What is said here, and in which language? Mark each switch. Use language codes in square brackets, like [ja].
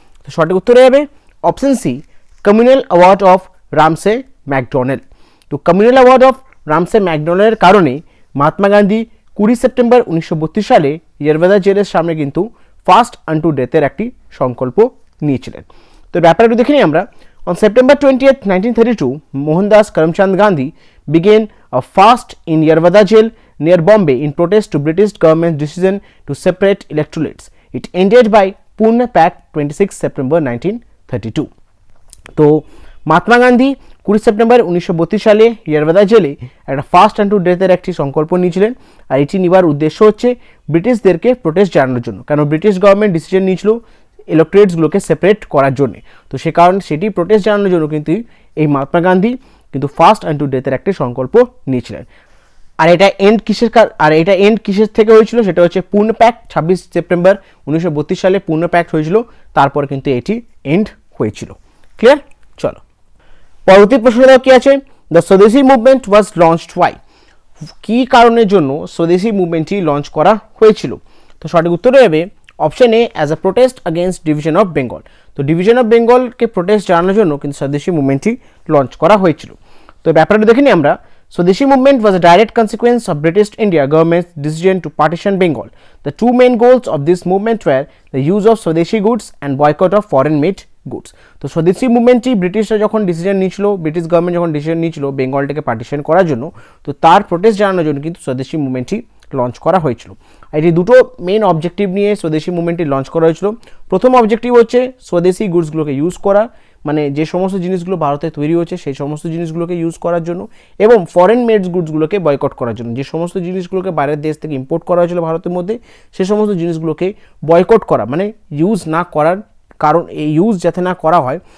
[bn] তো সঠিক উত্তরে যাবে option C, communal award of রামসে McDonald. তো কমিউনাল অ্যাওয়ার্ড অফ রামসে ম্যাকডোনাল্ডের কারণে মহাত্মা গান্ধী 20 সেপ্টেম্বর 1932 সালে ইয়ারবাদা জেলের সামনে কিন্তু ফাস্ট আনটু ডেথের একটি সংকল্প নিয়েছিলেন। তো ব্যাপারটা দেখে নিই আমরা। [en] On September 20th, 1932 Mohandas Karamchand Gandhi began a fast in Yerwada jail near Bombay in protest to British government's decision to separate electorates. It ended by Pune Pact 26 September 1932. [bn] তো মহাত্মা গান্ধী 20 সেপ্টেম্বর 1932 সালে ইয়ারবাদা জেলে একটা ফাস্ট অ্যান্ড টু ডেথের একটি সংকল্প নিয়েছিলেন। আর এটি নেওয়ার উদ্দেশ্য হচ্ছে ব্রিটিশদেরকে প্রোটেস্ট জানানোর জন্য, কারণ ব্রিটিশ গভর্নমেন্ট ডিসিশন নিয়েছিল ইলেক্টরেটসগুলোকে সেপারেট করার জন্য। তো সে কারণে সেটি প্রোটেস্ট জানানোর জন্য কিন্তু এই মহাত্মা গান্ধী কিন্তু ফাস্ট অ্যান্ড টু ডেথের একটি সংকল্প নিয়েছিলেন। আর এটা এন্ড কিসের থেকে হয়েছিল? সেটা হচ্ছে পুনে প্যাক্ট 26 সেপ্টেম্বর 1932 সালে পুনে প্যাক্ট হয়েছিল, তারপর কিন্তু এটি এন্ড হয়েছিল। ক্লিয়ার? চলো পরবর্তী প্রশ্ন কি আছে। [en] The Swadeshi movement was launched why. [bn] কী কারণের জন্য স্বদেশী মুভমেন্টটি লঞ্চ করা হয়েছিল? তো সঠিক উত্তরে যাবে option A, [en] As a protest against division of Bengal. [bn] তো ডিভিশন অফ বেঙ্গলকে প্রোটেস্ট জানানোর জন্য কিন্তু স্বদেশী মুভমেন্টটি লঞ্চ করা হয়েছিল। তো ব্যাপারটা দেখে নিই আমরা। [en] Swadeshi movement was a direct consequence of British India government's decision to partition Bengal. The two main goals of this movement were the use of Swadeshi goods and boycott of foreign made goods. [bn] তো স্বদেশী মুভমেন্টটি ব্রিটিশরা যখন decision নিয়েছিল, British government যখন decision নিয়েছিল বেঙ্গলটাকে partition করার জন্য, তো তার প্রোটেস্ট জানানোর জন্য কিন্তু স্বদেশী মুভমেন্টটি লঞ্চ করা হয়েছিল। এটি দুটো মেন অবজেক্টিভ নিয়ে স্বদেশী মুভমেন্টটি লঞ্চ করা হয়েছিল। প্রথম অবজেক্টিভ হচ্ছে স্বদেশী গুডসগুলোকে ইউজ করা, মানে যে সমস্ত জিনিসগুলো ভারতে তৈরি হচ্ছে সেই সমস্ত জিনিসগুলোকে ইউজ করার জন্য, এবং ফরেন মেডস গুডসগুলোকে বয়কট করার জন্য। যে সমস্ত জিনিসগুলোকে বাইরের দেশ থেকে ইম্পোর্ট করা হয়েছিল ভারতের মধ্যে, সে সমস্ত জিনিসগুলোকে বয়কট করা, মানে ইউজ না করার কারণ, এই ইউজ যাতে না করা হয়।